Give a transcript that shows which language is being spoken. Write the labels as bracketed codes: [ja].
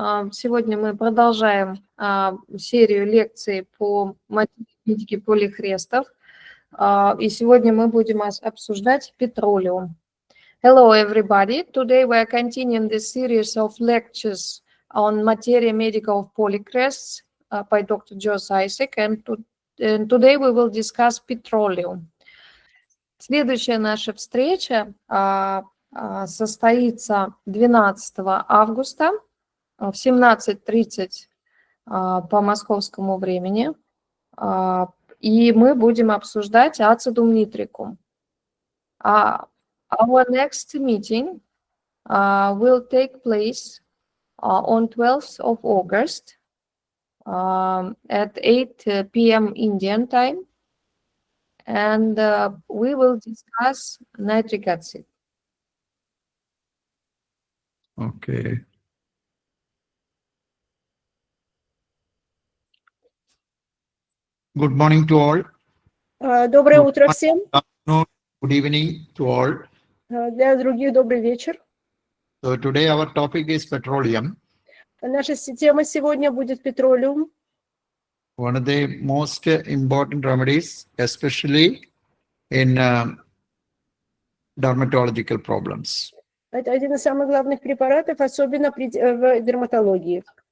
[ru] Сегодня мы продолжаем серию лекций по материи медики Полихрестов. И сегодня мы будем обсуждать Petroleum. [en] Hello, everybody. Today we are continuing the series of lectures on Materia Medica of Polihrests by Dr. Jose Isaac, and today we will discuss Petroleum. [ru] Следующая наша встреча состоится 12 августа в 17:30 по московскому времени, и мы будем обсуждать ацидум нитрикум. [en] Our next meeting will take place on 12th of August at 8 p.m. Indian time, and we will discuss nitric acid. Okay. Good morning to all. [ru] Доброе утро всем. [en] Good evening to all. [ru] Для других добрый вечер. [en] So today our topic is petroleum. [ru] Наша тема сегодня будет Petroleum. [en] One of the most important remedies, especially in dermatological problems. [ru] Это один из самых главных препаратов, особенно в дерматологии.